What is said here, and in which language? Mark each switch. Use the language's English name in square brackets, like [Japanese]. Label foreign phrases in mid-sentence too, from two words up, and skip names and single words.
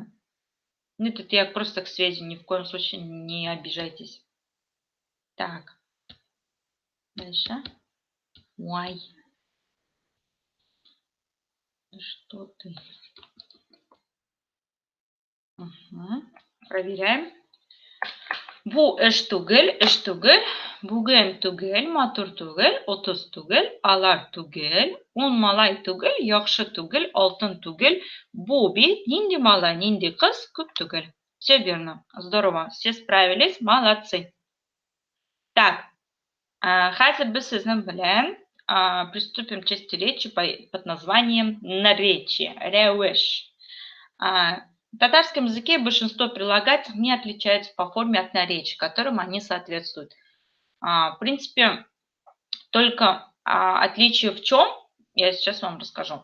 [Russian] Ну, это я просто к сведению, ни в коем случае не обижайтесь. Так, дальше. Why? Что ты? Угу. Проверяем. [Tatar] Бу эш түгел, бугем түгел, матур түгел, отыз түгел, алар түгел, он малай түгел, яхшы түгел, алтын түгел, бу бит нинди малай, нинди кыз күп түгел. [Russian] Все верно. Здорово. Все справились. Молодцы. Так, [Tatar] хәзер без сезнең белән [Russian] приступим к части речи под названием наречие, рәвеш. В татарском языке большинство прилагательных не отличаются по форме от наречий, которым они соответствуют. В принципе, только отличие в чем, я сейчас вам расскажу.